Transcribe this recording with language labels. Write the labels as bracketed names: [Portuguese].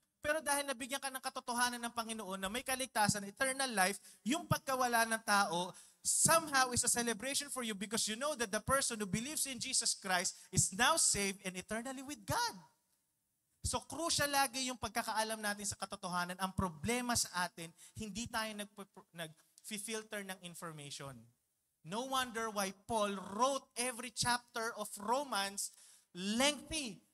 [Filipino] Pero dahil nabigyan ka ng katotohanan ng Panginoon na may kaligtasan, eternal life, yung pagkawala ng tao, [English] somehow is a celebration for you because you know that the person who believes in Jesus Christ is now saved and eternally with God. [Filipino] So crucial lagi yung pagkakaalam natin sa katotohanan. Ang problema sa atin, hindi tayo nag-filter ng information. [English] No wonder why Paul wrote every chapter of Romans lengthy.